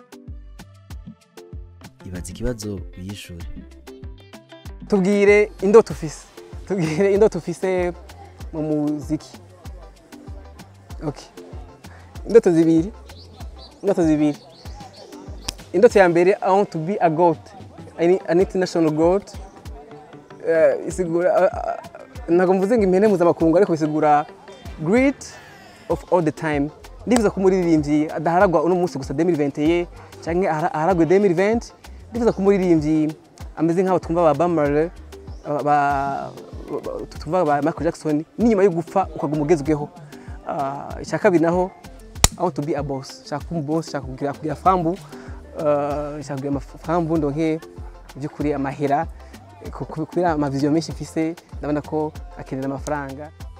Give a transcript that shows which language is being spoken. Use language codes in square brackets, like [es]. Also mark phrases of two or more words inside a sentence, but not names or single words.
[rn] Ibaza ikibazo uyishuri tubwire indoto ufise mu muziki. Okay, indoto zibiri. Indoto ya mbere [en] I want to be a goat, an international goat. [rn] Isigura ntago mvuze ngo impene mpuzamakungu ariko bisigura [en] great of all the time. [rn] Ndifuza ko umuririmbyi adaharagwa uno munsi gusa 2021 canke aharagwe 2020. Ndifuza ko umuririmbyi ameze nk'aho twumva ba Bamare twumva ba Michael Jackson n'inyuma yo gupfa ukaguma ugezweho. Icya kabiri naho [en] I want to be a boss, [rn] shaka boss, shaka kugira fambu, shaka kugira fambu ndonke byukuri amahera kubera ama vision menshi mfise ndabona ko akenera amafaranga.